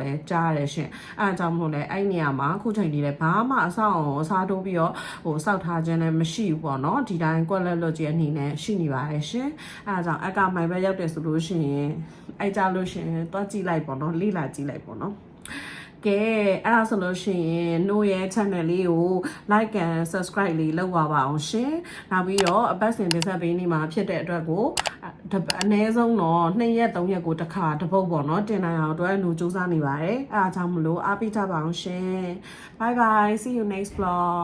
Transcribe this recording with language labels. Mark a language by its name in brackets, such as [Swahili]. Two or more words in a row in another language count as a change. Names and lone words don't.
[Burmese] လဲကြားရတယ်ရှင်အဲ့အကြောင်းမလို့လဲအဲ့နေရာမှာခုချိန်ကြီးလဲဘာမှအဆောက်အစားတိုးပြီးတော့စောက်ထားခြင်းလည်းမရှိဘူးပေါ့နော် ဒီတိုင်းကွက်လက်လွတ်ကြီးအနေနဲ့ရှိနေပါတယ်ရှင်အဲ့အကြောင်းအကမိုင်ပဲရောက်တယ်ဆိုလို့ရှိရင်အဲ့ကြလို့ရှိရင်တွားကြည့်လိုက်ပေါ့နော်လေ့လာကြည့်လိုက်ပေါ့နော်ကဲအဲ့ဒါဆိုလို့ရှိရင်နို့ရဲ့ channel လေးကို [English] like and subscribe [Burmese] လေးလုပ်ပါအောင်ရှင်နောက်ပြီးတော့အပတ်စဉ်တင်ဆက်ပေးနေမှာဖြစ်တဲ့အတွက်ကိုအနည်းဆုံးတော့2ရက်3ရက်ကိုတစ်ခါတစ်ပုတ်ပေါ့နော်တင်နိုင်အောင်အတွက်နို့စူးစမ်းနေပါတယ်အဲ့ဒါကြောင့်မလို့အားပေးကြပါအောင်ရှင် [English] bye bye see you next vlog